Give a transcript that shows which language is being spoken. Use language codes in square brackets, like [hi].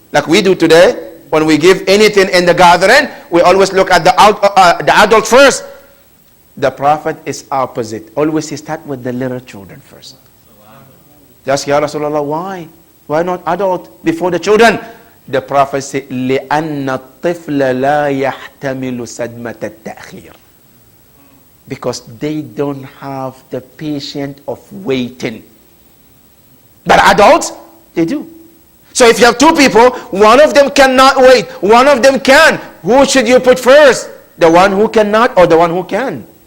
[en] Like we do today, when we give anything in the gathering, we always look at the adult first. The Prophet is opposite. Always he starts with the little children first. Just, Ya Rasulullah, why? Why not adult before the children? The Prophet said, [ar] لِأَنَّ الطِّفْلَ لَا يَحْتَمِلُ سَدْمَةَ التَّأْخِيرِ. [en] Because they don't have the patience of waiting. But adults, they do. So if you have 2 people, one of them cannot wait, one of them can. Who should you put first? The one who cannot or the one who can?